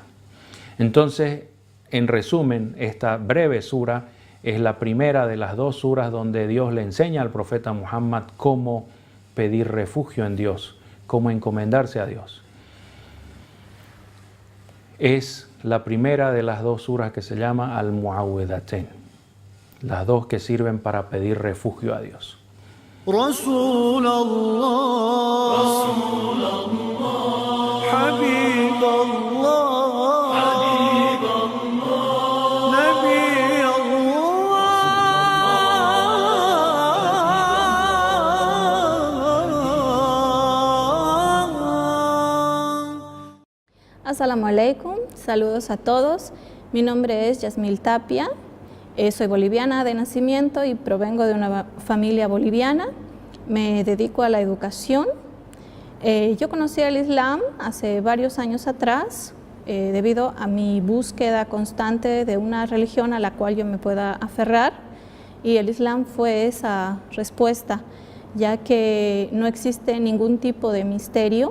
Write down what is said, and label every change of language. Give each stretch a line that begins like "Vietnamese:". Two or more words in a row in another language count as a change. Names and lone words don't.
Spanish: Entonces, en resumen, esta breve sura es la primera de las dos suras donde Dios le enseña al profeta Muhammad cómo pedir refugio en Dios, cómo encomendarse a Dios. Es la primera de las dos suras que se llama Al-Mu'awwidhatayn. las dos que sirven para pedir refugio a Dios.
Arabic: رسول الله حبيب الله نبي الله. السلام عليكم,
Spanish: saludos a todos. Mi nombre es Yasmil Tapia, soy boliviana de nacimiento y provengo de una familia boliviana. Me dedico a la educación. Yo conocí el Islam hace varios años atrás debido a mi búsqueda constante de una religión a la cual yo me pueda aferrar, y el Islam fue esa respuesta, ya que no existe ningún tipo de misterio.